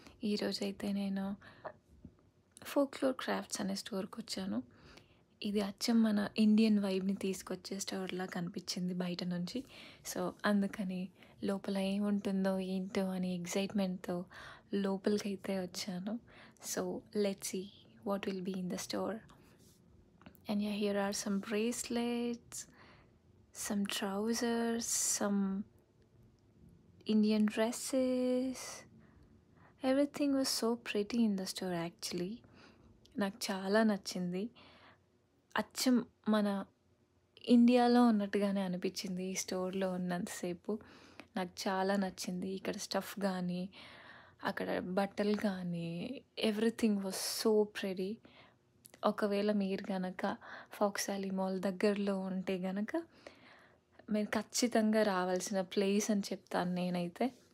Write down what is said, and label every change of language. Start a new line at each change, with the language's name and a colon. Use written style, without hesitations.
Telugu: ఈరోజైతే నేను folklore crafts అనే స్టోర్కి వచ్చాను. ఇది అచ్చం మన ఇండియన్ వైబ్ని తీసుకొచ్చే స్టోర్లా కనిపించింది బయట నుంచి. సో అందుకని లోపల ఏముంటుందో ఏంటో అని ఎగ్జైట్మెంట్తో లోపలికైతే వచ్చాను.
English: So let's see what will be in the store. And yeah, here are some bracelets, some trousers, some Indian dresses. Everything was so pretty in the store actually.
Telugu: నాకు చాలా నచ్చింది. అచ్చం మన ఇండియాలో ఉన్నట్టుగానే అనిపించింది ఈ స్టోర్లో ఉన్నంతసేపు. నాకు చాలా నచ్చింది. ఇక్కడ స్టఫ్ కానీ అక్కడ బట్టలు కానీ
English: Everything was so pretty.
Telugu: ఒకవేళ మీరు కనుక ఫాక్స్ వ్యాలీ మాల్ దగ్గరలో ఉంటే కనుక మీరు ఖచ్చితంగా రావాల్సిన ప్లేస్ అని చెప్తాను నేనైతే.